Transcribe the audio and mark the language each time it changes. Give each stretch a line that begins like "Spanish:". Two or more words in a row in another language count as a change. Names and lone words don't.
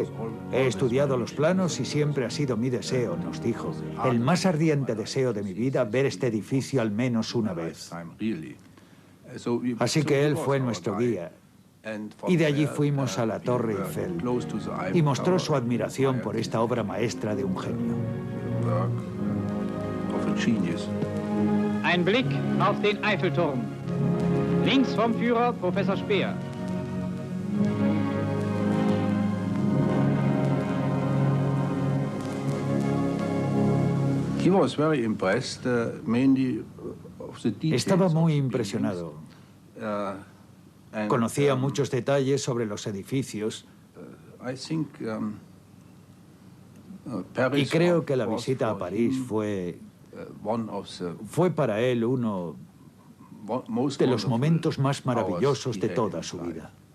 Spanish: He estudiado los planos y siempre ha sido mi deseo, nos dijo, el más ardiente deseo de mi vida, ver este edificio al menos una vez. Así que él fue nuestro guía. Y de allí fuimos a la Torre Eiffel y mostró su admiración por esta obra maestra de un genio.
German: Ein Blick auf den Eiffelturm. Links vom Führer Professor Speer.
Spanish: Estaba muy impresionado. Conocía muchos detalles sobre los edificios y creo que la visita a París fue para él uno de los momentos más maravillosos de toda su vida.